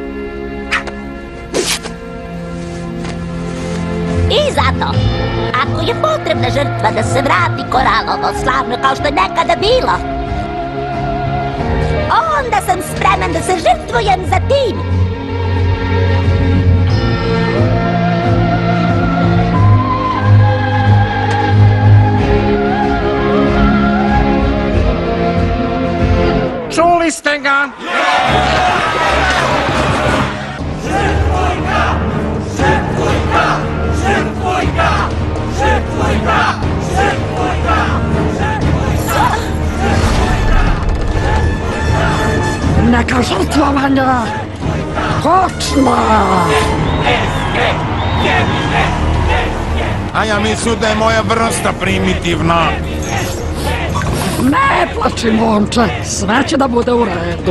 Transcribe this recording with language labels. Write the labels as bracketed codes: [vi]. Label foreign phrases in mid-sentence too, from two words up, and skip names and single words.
[sr] I zato, ako je potrebna žrtva da se vrati koralovo slavno kao što je nekada bilo, onda sam spreman da se žrtvujem za tim. Čuli ste ga? Žrtvuj ga! Žrtvuj ga! Žrtvuj ga! Žrtvuj ga! Žrtvuj ga! Žrtvuj ga! Neka žrtvovanja počne! A ja mislim da je moja vrsta primitivna. Ne plači, momče, sve će da bude u redu.